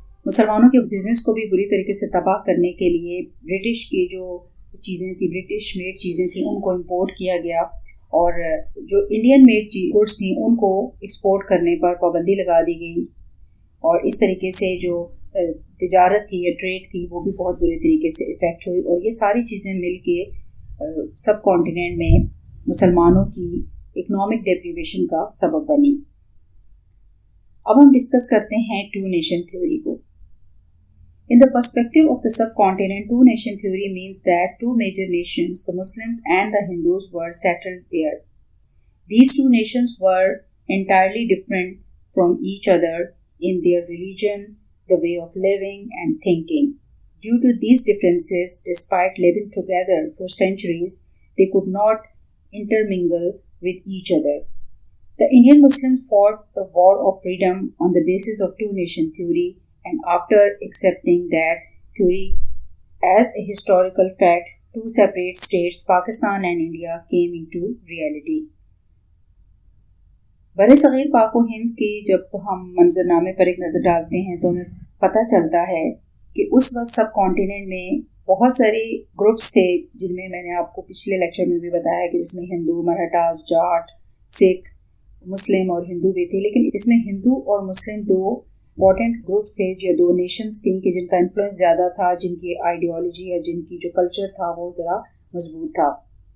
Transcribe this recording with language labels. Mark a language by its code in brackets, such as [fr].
[ur] مسلمانوں کے بزنس کو بھی بری طریقے سے تباہ کرنے کے لیے برٹش کی جو چیزیں تھیں، برٹش میڈ چیزیں تھیں، ان کو امپورٹ کیا گیا اور جو انڈین میڈ گڈس تھیں ان کو ایکسپورٹ کرنے پر پابندی لگا دی گئی اور اس طریقے سے جو تجارت تھی یا ٹریڈ تھی وہ بھی بہت برے طریقے سے افیکٹ ہوئی اور یہ ساری چیزیں مل کے سب کانٹیننٹ میں مسلمانوں کی اکنامک ڈیپریویشن کا سبب بنی. اب ہم ڈسکس کرتے ہیں ٹو نیشن تھیوری کو. [en] In the perspective of the subcontinent, two-nation theory means that two major nations, the Muslims and the Hindus, were settled there. These two nations were entirely different from each other in their religion, the way of living and thinking. Due to these differences, despite living together for centuries, they could not intermingle with each other. The Indian Muslims fought the war of freedom on the basis of two-nation theory, and after accepting that theory as a historical fact, two separate states, Pakistan and India, came into reality. [ur] بر صغیر پاک و ہند کی جب ہم منظرنامے پر ایک نظر ڈالتے ہیں تو ہمیں پتہ چلتا ہے کہ اس وقت سب کانٹیننٹ میں بہت سارے گروپس تھے جن میں نے آپ کو پچھلے لیکچر میں بھی بتایا کہ جس میں ہندو، مراٹھاز، جاٹ، سکھ، مسلم اور ہندو بھی تھے، لیکن اس میں ہندو اور مسلم دو امپورٹنٹ گروپس تھے، جو دو نیشنز تھیں کہ جن کا انفلوئنس زیادہ تھا، جن کی آئیڈیالوجی یا جن کی جو کلچر تھا وہ ذرا مضبوط تھا.